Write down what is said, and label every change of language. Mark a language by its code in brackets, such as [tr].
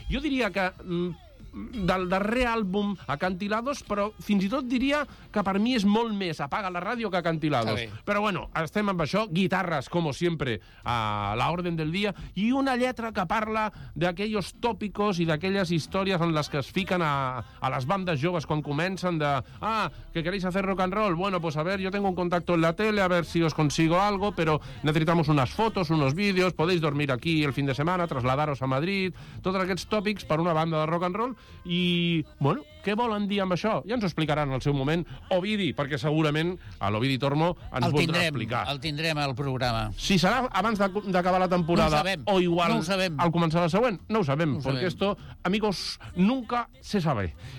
[ca] Jo diria que del darrer àlbum Acantilados, però fins i tot diria que per mi és molt més Apaga la ràdio que Acantilados. Però bueno, estem amb això, [es] guitarras, como siempre, a la orden del dia, [ca] i una lletra que parla d'aquellos tòpicos i d'aquelles històries en les que es fiquen a les bandes joves quan comencen de... [es] Ah, que queréis hacer rock and roll? Bueno, pues a ver, yo tengo un contacto en la tele, a ver si os consigo algo, pero necesitamos unas fotos, unos vídeos, podéis dormir aquí el fin de semana, trasladaros a Madrid... [ca] Tots aquests tòpics per una banda de rock and roll. I, bueno, què volen dir amb això? Ja ens ho explicaran al seu moment Ovidi, perquè segurament a l'Ovidi Tormo ens voldrà explicar. El tindrem al programa. Si serà abans d'acabar la temporada o igual al començar la següent, no ho sabem, perquè [es] esto, amigos, nunca se sabe.